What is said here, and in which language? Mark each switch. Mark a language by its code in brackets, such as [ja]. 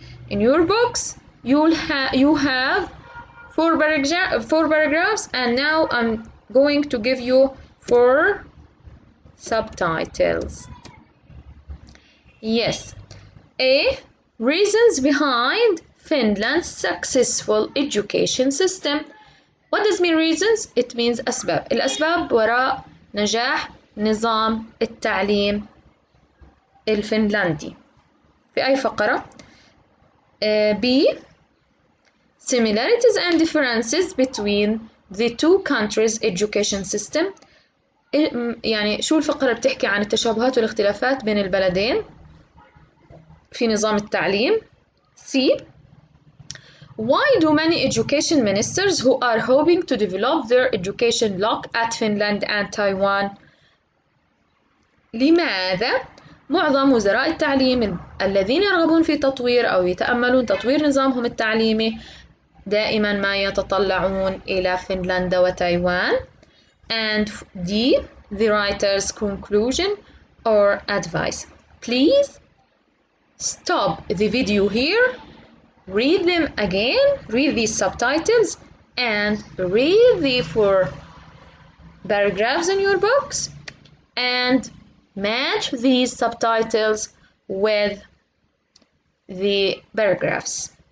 [en] In your books, you have 4 paragraphs, and now I'm going to give you 4 subtitles. Yes. A. Reasons behind Finland's successful education system. What does mean reasons? It means أسباب. [ar] الأسباب وراء نجاح نظام التعليم الفنلندي. في أي فقرة؟ B. [en] Similarities and differences between the two countries' education system. [ar] يعني شو الفقرة بتحكي عن التشابهات والاختلافات بين البلدين في نظام التعليم. C. [en] Why do many education ministers who are hoping to develop their education look at Finland and Taiwan? [ar] لماذا معظم وزراء التعليم الذين يرغبون في تطوير أو يتأملون تطوير نظامهم التعليمي دائما ما يتطلعون إلى فنلندا وتايوان؟ [en] And D, the writer's conclusion or advice. Please stop the video here, read them again, read these subtitles, and read the 4 paragraphs in your books, and match these subtitles with the paragraphs.